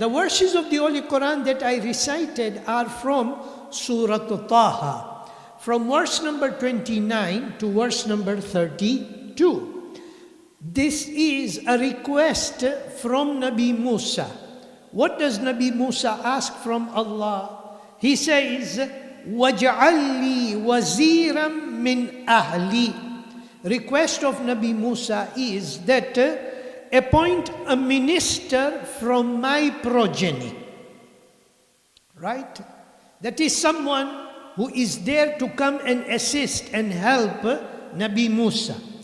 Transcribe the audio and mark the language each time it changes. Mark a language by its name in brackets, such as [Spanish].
[English] The verses of the Holy Quran that I recited are from Surah Taha, from verse number 29 to verse number 32. This is a request from Nabi Musa. What does Nabi Musa ask from Allah? He says, [Arabic] وَاجْعَلْ لِي وَزِيرًا مِّنْ أَهْلِي. [English] Request of Nabi Musa is that appoint a minister from my progeny. Right? That is someone who is there to come and assist and help Nabi Musa.